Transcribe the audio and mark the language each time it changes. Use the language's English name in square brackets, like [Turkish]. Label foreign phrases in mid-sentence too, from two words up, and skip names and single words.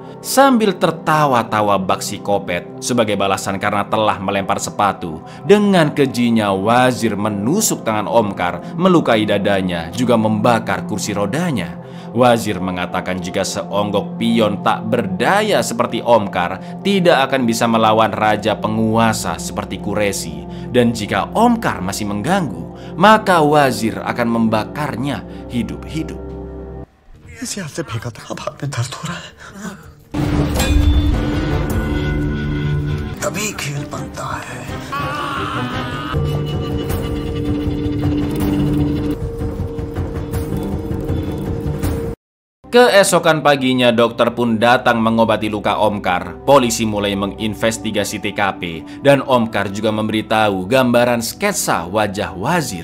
[Indonesian] Sambil tertawa-tawa Baksi Kopet sebagai balasan karena telah melempar sepatu, dengan kejinya Wazir menusuk tangan Omkar, melukai dadanya, juga membakar kursi rodanya. Wazir mengatakan jika seonggok pion tak berdaya seperti Omkar tidak akan bisa melawan raja penguasa seperti Quraishi, dan jika Omkar masih mengganggu, maka Wazir akan membakarnya hidup-hidup. [Hindi] इसे हाथ से फेंका था, अब हाथ में दर्द हो रहा है। तभी खेल बनता है। [Indonesian] Keesokan paginya dokter pun datang mengobati luka Omkar. Polisi mulai menginvestigasi TKP dan Omkar juga memberitahu gambaran sketsa wajah Wazir.